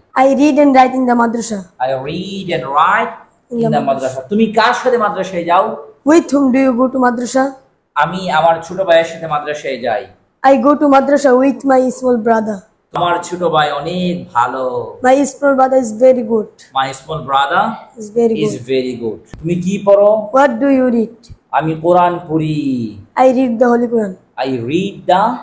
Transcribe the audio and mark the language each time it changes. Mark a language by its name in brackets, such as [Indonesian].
[English] I read and write in the madrasa. I read and write in the madrasa. [Bangla] তুমি কার সাথে মাদ্রাসায় যাও? [English] With whom do you go to madrasa? [Bangla] আমি আমার ছোট ভাইয়ের সাথে মাদ্রাসায় যাই। [English] I go to madrasa with my small brother. [Bangla] আমার ছোট ভাই অনেক ভালো। [English] My small brother is very good. My small brother Is very is good. very good. [Bangla] তুমি কি পড়ো? [English] What do you read? [Bangla] আমি কোরআন পড়ি। [English] I read the Holy Quran. I read the